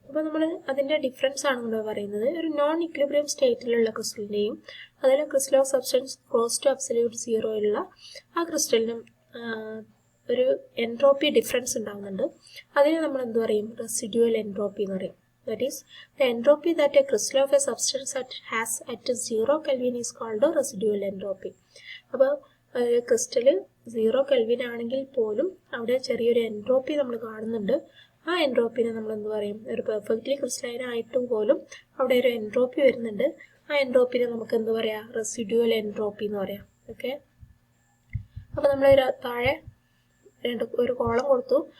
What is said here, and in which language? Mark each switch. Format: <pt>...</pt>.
<ml>അപ്പോൾ നമ്മൾ അതിൻ്റെ ഡിഫറൻസ് ആണ് നമ്മൾ പറയുന്നത്. ഒരു നോൺ ഇക്വിലിബ്രിയം സ്റ്റേറ്റിലുള്ള ക്രിസ്റ്റലിൻ്റെയും അതിൽ crystal of substance close to absolute സീറോയിലുള്ള ആ ക്രിസ്റ്റലിനും ഒരു എൻട്രോപ്പി ഡിഫറൻസ് ഉണ്ടാകുന്നുണ്ട്. അതിനെ നമ്മൾ എന്ത് പറയും? റെസിഡ്യൂവൽ എൻട്രോപ്പി എന്ന് പറയും.</ml> <en>That is, the entropy that a crystal of a substance has at 0 Kelvin is called a residual entropy.</en> <ml>അപ്പോൾ ക്രിസ്റ്റൽ 0 കെൽവിൻ ആണെങ്കിൽ പോലും അവിടെ ചെറിയൊരു എൻട്രോപ്പി നമ്മൾ കാണുന്നുണ്ട്. ആ എൻട്രോപ്പിനെ നമ്മൾ എന്ത് പറയും? ഒരു പെർഫെക്റ്റ്ലി ക്രിസ്റ്റലൈൻ ആയിട്ടും പോലും അവിടെ ഒരു എൻട്രോപ്പി വരുന്നുണ്ട്. ആ എൻട്രോപ്പിനെ നമുക്ക് എന്ത് പറയാം? റെസിഡ്യൂവൽ എൻട്രോപ്പി എന്ന് പറയാം. ഓക്കെ, അപ്പോൾ നമ്മൾ താഴെ ഒരു കോളം കൊടുത്തു.</ml>